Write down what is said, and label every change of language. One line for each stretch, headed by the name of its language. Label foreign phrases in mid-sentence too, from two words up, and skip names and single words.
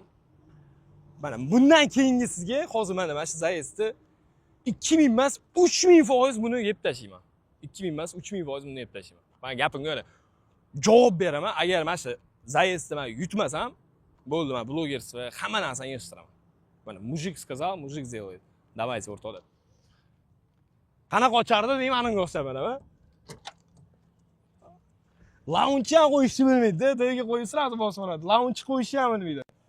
Uzbek: Mana bundan keyingi sizga hozir mana shu zayezdni 2000 emas, 3000% buni yeb tashlayman. 2000 emas, 3000% buni yeb tashlayman. Men gapimga o'yla javob beraman. Agar mana shu zayezdni men yutmasam, bo'ldi, men bloger sifatida hamma narsani yig'ishtiraman.
Russian: Mana мужик сказал, мужик сделает. Давайте,
Uzbek: o'rtoqlar. Qanaqa ochardi deyman, menga o'xshab mana. Launch ham qo'yishni bilmaydi, tagiga qo'yib sirasi bosib oladi. Launch qo'yishni ham bilmaydi.